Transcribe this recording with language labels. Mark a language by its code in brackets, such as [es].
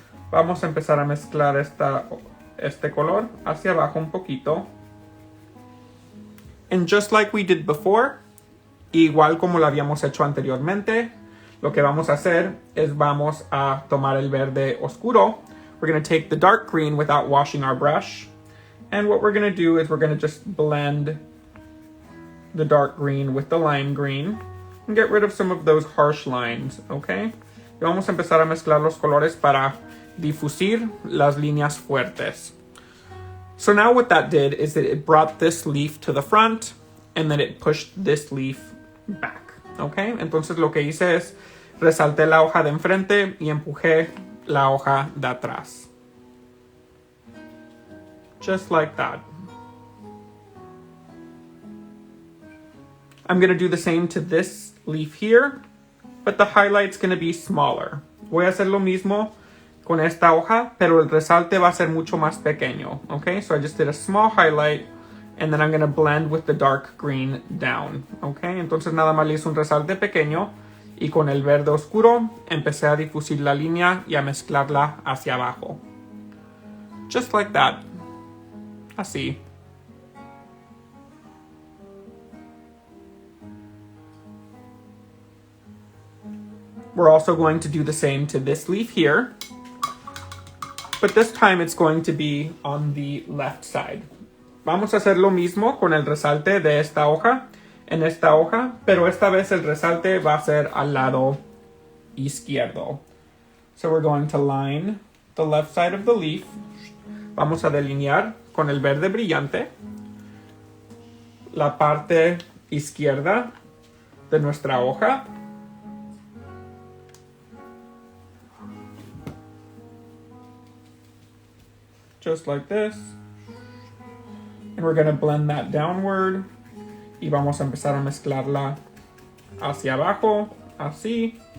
[es] Vamos a empezar a mezclar este color hacia abajo un poquito. [en] And just like we did before, [es] igual como lo habíamos hecho anteriormente, lo que vamos a hacer es vamos a tomar el verde oscuro. [en] We're going to take the dark green without washing our brush. And what we're going to do is we're going to just blend the dark green with the lime green and get rid of some of those harsh lines, okay? [es] Y vamos a empezar a mezclar los colores para difusir las líneas fuertes. [en] So now what that did is that it brought this leaf to the front and then it pushed this leaf back, okay? [es] Entonces lo que hice es resalté la hoja de enfrente y empujé la hoja de atrás. [en] Just like that. I'm going to do the same to this leaf here, but the highlight's going to be smaller. [es] Voy a hacer lo mismo con esta hoja, pero el resalte va a ser mucho más pequeño, okay? [en] So I just did a small highlight, and then I'm going to blend with the dark green down, okay? [es] Entonces nada más le hice un resalte pequeño, y con el verde oscuro empecé a difusir la línea y a mezclarla hacia abajo. [en] Just like that. [es] Así. [en] We're also going to do the same to this leaf here, but this time it's going to be on the left side. [es] Vamos a hacer lo mismo con el resalte de esta hoja, en esta hoja, pero esta vez el resalte va a ser al lado izquierdo. [en] So we're going to line the left side of the leaf. [es] Vamos a delinear con el verde brillante la parte izquierda de nuestra hoja. [en] Just like this. And we're going to blend that downward. [es] Y vamos a empezar a mezclarla hacia abajo, así.